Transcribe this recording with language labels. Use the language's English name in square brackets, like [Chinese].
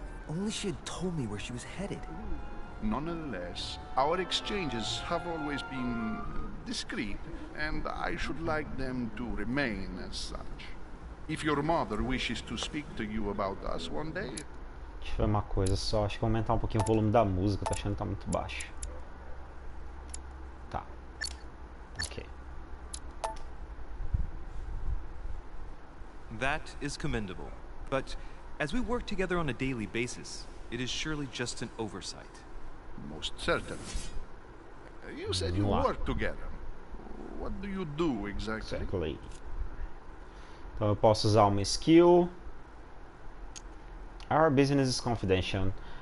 [English] Only she had told me where she was headed. Nonetheless, our exchanges have always been discreet, and I should like them to remain as such. If your mother wishes to speak to you about us one day... [Portuguese] Deixa eu ver uma coisa só, acho que vou aumentar um pouquinho o volume da música, tô achando que tá muito baixo. Tá. Ok. [English] That is commendable. But as we work together on a daily basis, it is surely just an oversight. Most certainly. You said you [Portuguese] Vamos lá. [English] work together. What do you do exactly? Exactly. [Portuguese] Então eu posso usar uma skill. [English] Our business is confidential.